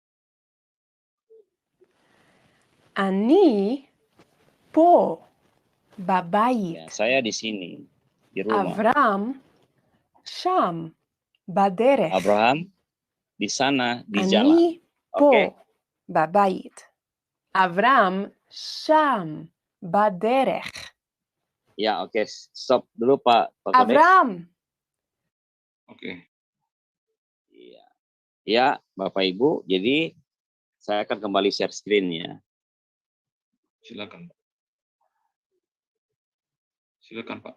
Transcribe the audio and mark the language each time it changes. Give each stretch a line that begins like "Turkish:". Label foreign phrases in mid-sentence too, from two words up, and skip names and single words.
Hebrew: אני פה בבית.
Indonesian: Ya, saya di sini, di rumah.
Hebrew: אברהם שם, בדרך.
Indonesian: Abraham di sana, di jalan.
Hebrew: אני פה,
Indonesian: Oke.
Hebrew: בבית. אברהם שם, בדרך.
Indonesian: Ya, oke. Stop dulu Pak Kodex.
Hebrew: אברהם,
Indonesian: Oke. Iya. Ya, Bapak Ibu. Jadi saya akan kembali share screen ya. Silakan, Pak. Silakan, Pak.